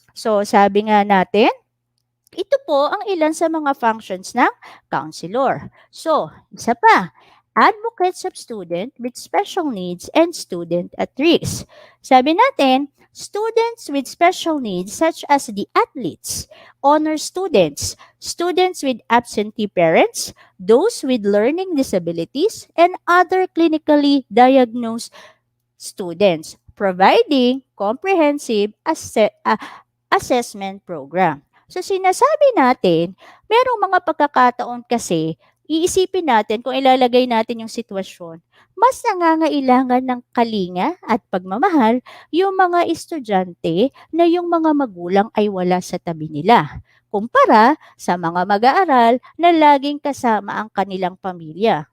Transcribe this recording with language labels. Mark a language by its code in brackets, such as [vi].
[tl] So, sabi nga natin, ito po ang ilan sa mga functions ng counselor. [en] So, [tl] isa pa, [en] advocates of student with special needs and student at risk. [tl] Sabi natin, [en] students with special needs such as the athletes, honor students, students with absentee parents, those with learning disabilities, and other clinically diagnosed students, providing comprehensive assessment program. [tl] So sinasabi natin, merong mga pagkakataon kasi, iisipin natin kung ilalagay natin yung sitwasyon, mas nangangailangan ng kalinga at pagmamahal yung mga estudyante na yung mga magulang ay wala sa tabi nila, kumpara sa mga mag-aaral na laging kasama ang kanilang pamilya.